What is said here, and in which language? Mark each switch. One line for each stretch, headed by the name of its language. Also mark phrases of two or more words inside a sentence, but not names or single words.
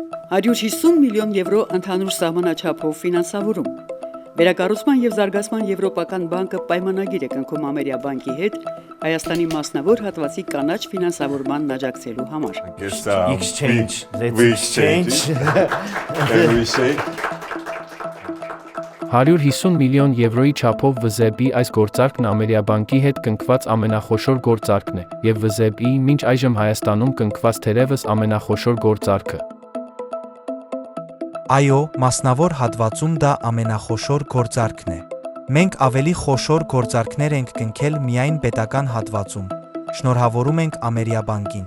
Armenian: 150 միլիոն եվրո ընդհանուր սահմանաչափով ֆինանսավորում։ Վերակառուցման եւ զարգացման Եվրոպական բանկը պայմանագիր է կնքում Ամերիաբանկի հետ Հայաստանի մասնավոր հատվածի կանաչ ֆինանսավորման աջակցելու համար։
English: Exchange. Let's exchange.
Armenian: 150 միլիոն եվրոյի չափով ՎԶԲ-ի այս գործարքն Ամերիաբանկի հետ կնքված ամենախոշոր գործարքն է եւ ՎԶԲ-ի մինչ այժմ Հայաստանում կնքված թերևս ամենախոշոր գործարքը։ Այո, մասնավոր հատվածում դա ամենախոշոր գործարքն է։ Մենք ավելի խոշոր գործարքներ ենք կնքել միայն պետական հատվածում։ Շնորհավորում ենք Ամերիաբանկին։